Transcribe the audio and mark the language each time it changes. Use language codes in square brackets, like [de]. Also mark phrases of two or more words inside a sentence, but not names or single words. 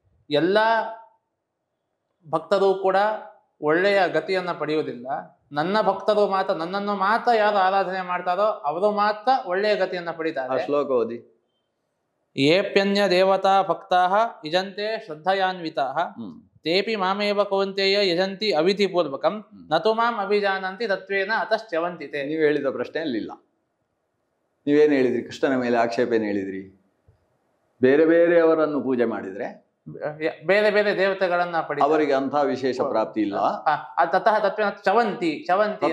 [kn] ಆದರೆ ಎಲ್ಲ ಭಕ್ತರು ಕೂಡ ಒಳ್ಳೆಯ ಗತಿಯನ್ನ ಪಡೆಯುವುದಿಲ್ಲ. ನನ್ನ ಭಕ್ತರು ಮಾತ್ರ, ನನ್ನನ್ನು ಮಾತ್ರ ಯಾರು ಆರಾಧನೆ ಮಾಡ್ತಾರೋ ಅವರು ಮಾತ್ರ ಒಳ್ಳೆಯ ಗತಿಯನ್ನ ಆ ಪಡಿತಾರೆ. ಶ್ಲೋಕ ಓದಿ. [sa] ಏಪ್ಯನ್ಯ ದೇವತಾ ಭಕ್ತಾಃ ಯಜಂತೆ ಶ್ರದ್ಧಯಾನ್ವಿತಾಃ ತೇಪಿ ಮಾಮೇವ ಕೌಂತೆಯ ಯಜಂತಿ ಅವಿಧಿಪೂರ್ವಕಂ ನತು ಮಾಂ ಅಭಿಜಾನಂತಿ ತತ್ವೇನ ಅತಶ್ಚವಂತಿತೆ. [kn] ನೀವು ಹೇಳಿದ ಪ್ರಶ್ನೆ ಅಲ್ಲಿಲ್ಲ. ನೀವೇನು ಹೇಳಿದ್ರಿ? ಕೃಷ್ಣನ ಮೇಲೆ ಆಕ್ಷೇಪ ಏನು ಹೇಳಿದ್ರಿ? ಬೇರೆ ಬೇರೆಯವರನ್ನು ಪೂಜೆ ಮಾಡಿದ್ರೆ ಬೇರೆ ಬೇರೆ ದೇವತೆಗಳನ್ನ ಪಡಿ ಅವರಿಗೆ ಅಂಥ ವಿಶೇಷ ಪ್ರಾಪ್ತಿ ಇಲ್ಲ. [sa] ತತಃ ತತ್ವೇನ ಚವಂತಿ ಚವಂತಿ